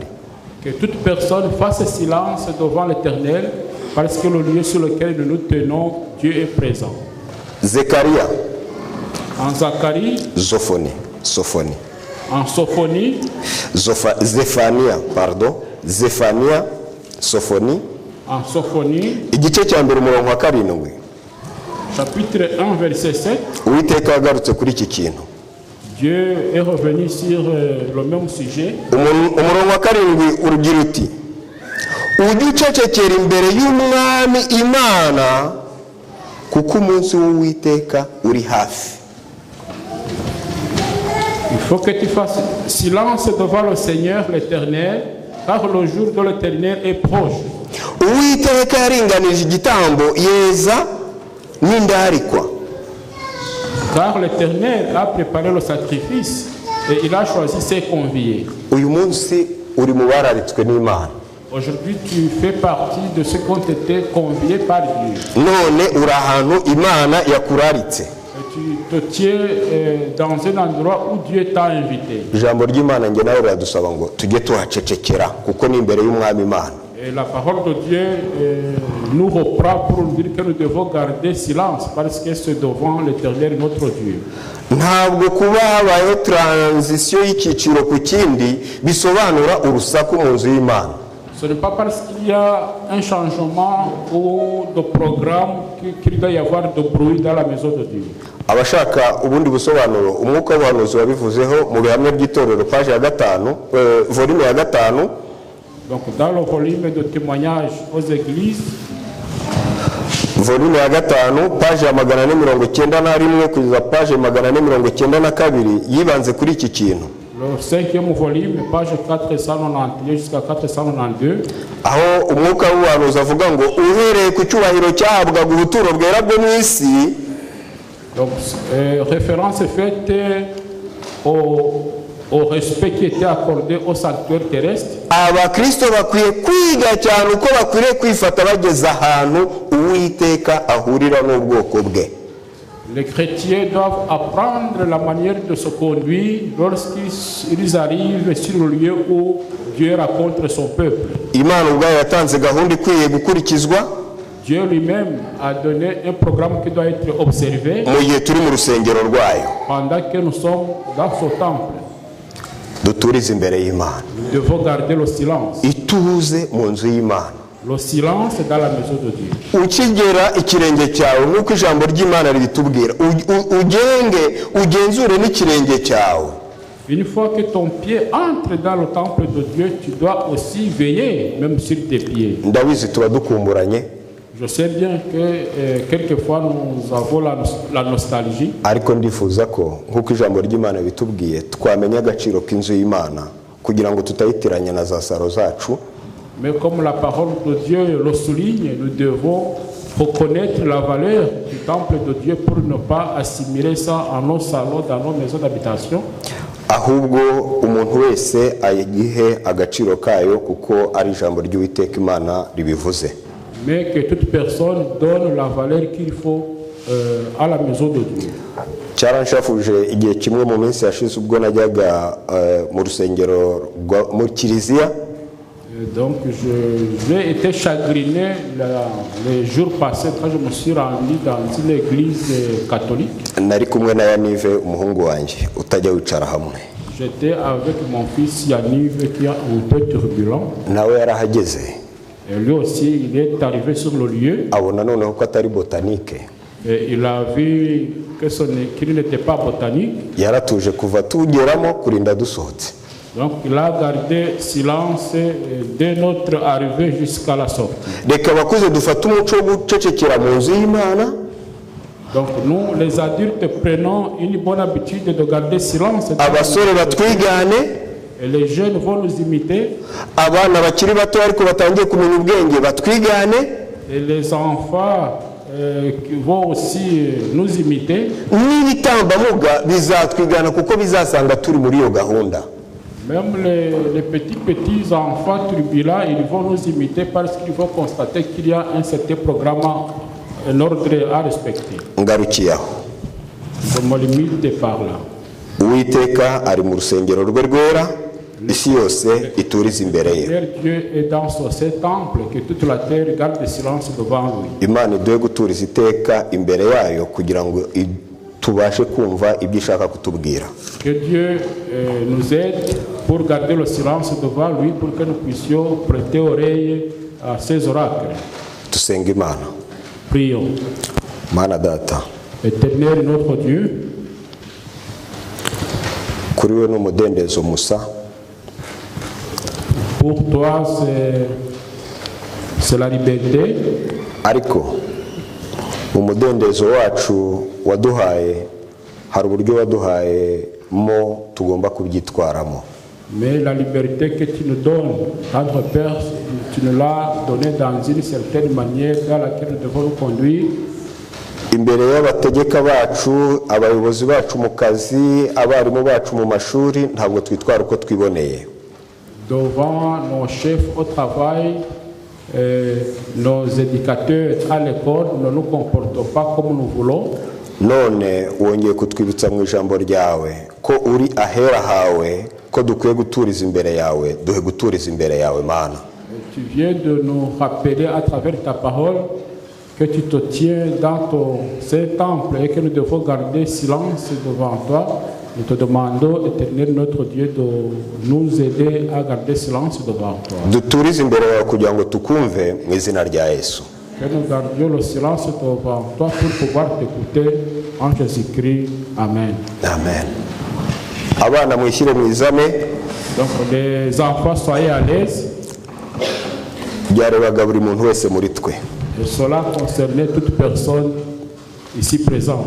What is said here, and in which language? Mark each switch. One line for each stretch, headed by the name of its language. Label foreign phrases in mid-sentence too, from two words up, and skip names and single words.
French: Que toute personne fasse silence devant l'Éternel, parce que le lieu sur lequel nous nous tenons, Dieu est présent.
Kinyarwanda: Zekaria.
French: En Zacharie.
Kinyarwanda: Sophoni.
French: En Sophonie.
Kinyarwanda: Zephania, Sophoni.
French: En Sophonie.
Kinyarwanda: Igice cya mbere umurongo wa 7.
French: Chapitre 1, verset 7.
Kinyarwanda: Uwiteka yagarutse kuri iki kintu.
French: Dieu est revenu sur le même sujet.
Kinyarwanda: Umurongo wa 7 urugira uti ujye ucecekera imbere y'Umwami Imana kuko umunsi w'Uwiteka uri hafi.
French: Il faut que tu fasses silence devant le Seigneur l'Éternel, car le jour de l'Éternel est proche.
Kinyarwanda: Uwiteka yaringanije igitambo yeza n'indarikwa.
French: Car l'Éternel a préparé le sacrifice et il a choisi ses conviés.
Kinyarwanda: uyu munsi uri mu bararitswe n'Imana.
French: Aujourd'hui, tu fais partie de ceux qui ont été conviés par Dieu.
Kinyarwanda: None uri ahantu Imana yakuraritse.
French: Et tu te tiens dans un endroit où Dieu t'a invité.
Kinyarwanda: Ijambo ry'Imana nge nawe riradusaba ngo tujye tuhacecekera kuko ni imbere y'Umwami Imana.
French: Et la parole de Dieu nous reprend pour nous dire que nous devons garder silence parce que c'est devant l'Éternel notre Dieu.
Kinyarwanda: Ntabwo kuba habayeho transition y'icyiciro ku kindi bisobanura urusaku mu nzu y'Imana.
French: Ce n'est pas parce qu'il y a un changement ou de programme qu'il doit y avoir de bruit dans la maison de Dieu.
Kinyarwanda: Abashaka ubundi busobanuro umwuka w'ubuhanuzi wabivuzeho mu bihamya by'itorero page ya 5 volume ya 5.
French: Donc dans le volume de témoignages aux églises,
Kinyarwanda: volume ya 5 page ya 491 kugeza page 492 yibanze kuri iki kintu.
French: le 5e volume, page 491 jusqu'à 492,
Kinyarwanda: aho umwuka w'ubuhanuzi avuga ngo uhereye ku cyubahiro cyahabwaga ubuturo bwera bwo mu isi.
French: donc référence est faite au respect qui était accordé au sanctuaire terrestre.
Kinyarwanda: Abakristo bakwiye kwiga cyane uko bakwiriye kwifata bageze ahantu Uwiteka ahurira n'ubwoko bwe.
French: Les chrétiens doivent apprendre la manière de se conduire lorsqu'ils arrivent sur le lieu où Dieu rencontre son peuple.
Kinyarwanda: Imana ubwayo yatanze gahunda ikwiye gukurikizwa.
French: Dieu lui-même a donné un programme qui doit être observé
Kinyarwanda: mu gihe turi mu rusengero rwayo.
French: pendant que nous sommes dans ce temple.
Kinyarwanda: Duturize imbere y'Imana.
French: Nous devons garder le silence.
Kinyarwanda: Ituze mu nzu y'Imana.
French: Le silence dans la maison de Dieu.
Kinyarwanda: Ukigera ikirenge cyawe nk'uko ijambo ry'Imana ribitubwira, ugenzure n'ikirenge cyawe.
French: Une fois que ton pied entre dans le temple de Dieu, tu dois aussi veiller, même sur tes pieds.
Kinyarwanda: Ndabizi tuba dukumburanye.
French: Je sais bien que quelquefois nous avons la nostalgie.
Kinyarwanda: Ariko ndifuza ko nk'uko ijambo ry'Imana bitubwiye twamenya agaciro k'inzu y'Imana kugira ngo tutayitiranya na za saro zacu.
French: Mais comme la parole de Dieu le souligne, nous devons reconnaître la valeur du temple de Dieu pour ne pas assimiler ça à nos salons, dans nos maisons d'habitation.
Kinyarwanda: Ahubwo umuntu wese ayigihe agaciro kayo kuko ari ijambo ry'Uwiteka Imana ribivuze.
French: Mais que toute personne donne la valeur qu'il faut à la maison de Dieu.
Kinyarwanda: Cyaranshafuje igihe kimwe mu minsi yashize ubwo najyaga mu rusengero mu kiliziya.
French: Donc j'ai été chagriné les jours passés quand je me suis rendu dans une église catholique.
Kinyarwanda: Nari kumwe na Yanive umuhungu wanjye utajya wicara hamwe.
French: J'étais avec mon fils Yanive qui est un peu turbulent.
Kinyarwanda: Nawe yarahageze.
French: Et lui aussi il est arrivé sur le lieu.
Kinyarwanda: Abona noneho ko atari botanique.
French: Et il a vu qu'il n'était pas botanique.
Kinyarwanda: Yaratuje kuva tugeramo kurinda dusohotse.
French: Donc il a gardé silence dès notre arrivée jusqu'à la sortie.
Kinyarwanda: Reka bakuze dufata umuco wo gucecekera mu nzu y'Imana.
French: Donc nous les adultes prenons une bonne habitude de garder silence.
Kinyarwanda: Abasore batwigane.
French: Et les jeunes vont nous imiter.
Kinyarwanda: Abana bakiri bato ariko batangiye kumenya ubwenge batwigane.
French: Et les enfants vont aussi nous imiter.
Kinyarwanda: N'ibitambamuga bizatwigana kuko bizasanga turi muri iyo gahunda.
French: Même les petits enfants turbulents, ils vont nous imiter parce qu'ils vont constater qu'il y a un certain programme, un ordre à respecter.
Kinyarwanda: Ngarukiyaho.
French: Je me limite par là.
Kinyarwanda: Uwiteka ari mu rusengero rwe rwera, isi yose iturize imbere ye.
French: Dieu est dans ce temple, que toute la terre garde le silence devant lui.
Kinyarwanda: Imana iduhe guturiza iteka imbere yayo kugira ngo tubashe kumva ibyo ishaka kutubwira.
French: Que Dieu nous aide pour garder le silence devant lui, pour que nous puissions prêter oreille à ses oracles.
Kinyarwanda: Tusenga Imana.
French: Prions.
Kinyarwanda: Mana data.
French: Éternel notre Dieu.
Kinyarwanda: Kuri we n'umudendezo musa.
French: Pour toi c'est la liberté.
Kinyarwanda: Ariko umudendezo wacu waduhaye hari uburyo waduhaye mo tugomba kubyitwaramo.
French: Mais la liberté que tu nous donnes, notre Père, tu nous l'as donnée dans une certaine manière dans laquelle nous devons nous conduire.
Kinyarwanda: imbere y'abategeka bacu, abayobozi bacu mu kazi, abarimu bacu mu mashuri, ntabwo twitwara uko twiboneye.
French: Devant nos chefs au travail, nos éducateurs à l'école, ne nous comportons pas comme nous voulons.
Kinyarwanda: None wongeye kutwibutsa mu ijambo ryawe ko uri ahera hawe, ko dukwiye guturiza imbere yawe, duhe guturiza imbere yawe Mana.
French: Tu viens de nous rappeler à travers ta parole que tu te tiens dans ton saint temple et que nous devons garder silence devant toi. Nous te demandons, Éternel notre Dieu, de nous aider à garder silence devant toi.
Kinyarwanda: Duturize imbere yawe kugira ngo tukumve mu izina rya Yesu.
French: Que nous gardions le silence devant toi pour pouvoir t'écouter en Jésus-Christ.
Kinyarwanda: Amen.
French: Amen.
Kinyarwanda: Abana mwishyire mwizame.
French: Donc les enfants, soyez à l'aise.
Kinyarwanda: Byarebaga buri muntu wese muri twe.
French: Et cela concernait toute personne ici présente.